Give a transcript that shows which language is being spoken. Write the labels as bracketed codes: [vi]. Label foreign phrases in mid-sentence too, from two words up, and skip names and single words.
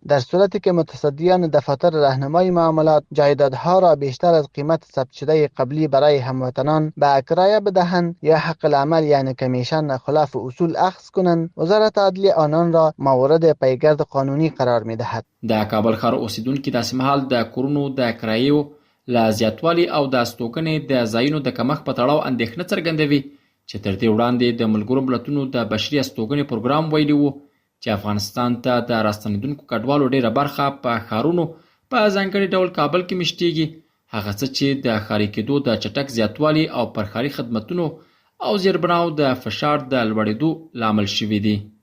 [fa] در صورتی که متصدیان دفاتر راهنمای معاملات جایدادها را بیشتر از قیمت ثبت شده قبلی برای هموطنان به کرایه بدهند یا حق العمل یعنی کمیشن خلاف اصول اخذ کنند، وزارت عدلیه آنان را مورد پیگرد قانونی قرار می‌دهد. [ps] د کابل ښار اوسیدونکي داسې مهال د کورونو د کرایو له زیاتوالي او د استوګنې د ځایونو د کمښت په تړاو اندېښنه څرګندوي چې تر دې وړاندې د ملګرو ملتونو د بشري استوګنې پروګرام ویلي و چې افغانستان ته د راستنېدونکو کډوالو ډېره برخه په ښارونو په ځانګړي ډول کابل کې مېشتېږي، هغه څه چې د ښاري کېدو د چټک زیاتوالي او پر ښاري خدمتونو او زیربناو د فشار د لوړېدو لامل شوي دي.